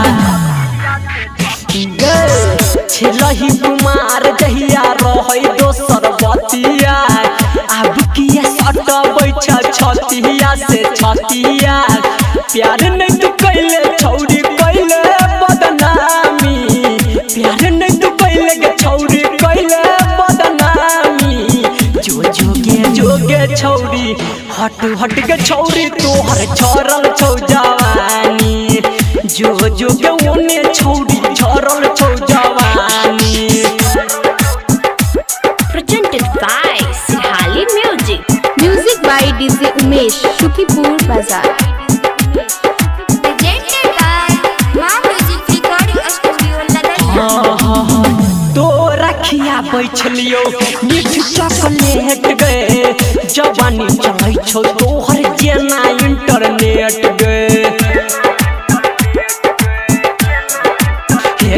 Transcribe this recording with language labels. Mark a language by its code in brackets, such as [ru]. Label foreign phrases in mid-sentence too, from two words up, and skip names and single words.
[mai] छेलही कुमार जहिया रहे दोसर बतिया आब किया सट बैठा छतिया से छतिया प्यार नहीं तू कैले छौरी कैले बदनामी प्यार नहीं तू कैले गे छौरी कैले जोगे छौरी हट के छौरी तोहर छरल छौ जवानी जोगे ओने छौरी छरल छौ जवानी। [en] Presented by Sirhali Music. Music by DJ Umesh, Shukipur Bazaar. [mai] तो रखिया बैठलियो मीठ चॉकलेट गए जवानी चलै छौ तोहर जेना इंटरनेट गए हे